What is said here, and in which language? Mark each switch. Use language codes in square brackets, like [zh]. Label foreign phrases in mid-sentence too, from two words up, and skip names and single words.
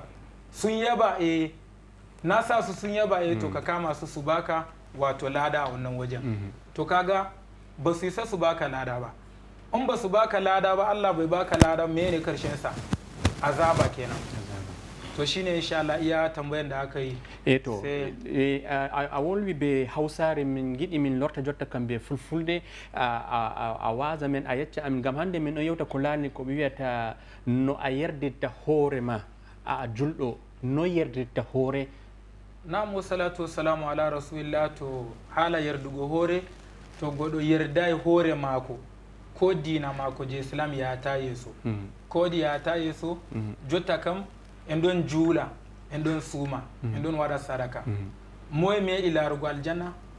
[ha] Sun yaba na sa su sun yaba to ka kama su baka wato lada a wannan wajen. To kaga ba su isa su baka lada ba. In ba su baka lada ba, Allah bai baka lada, mene karshen sa? Azaba kenan. to shine [ar] إن شاء الله [ha] iya tambayan da aka yi [ff] to a wolwi be hausare min giɗi min lorta jotta kambe fulfulde a waza men a yecca amin gam hande min ɗon yewta ko laani ko ɓe wiyata no a yerditta hoore ma a julɗo no yerditta hoore. Nam [ar] والصلاة والسلام على رسول الله. [ff] To haala yerdugo hoore to goɗɗo yerdayi hoore maako ko dina maako je islam yata yeeso ko ɗi yata yeeso jotta kam en ɗon juula en ɗon suuma en ɗon waɗa sadaka moye meeɗi laarugo aljanna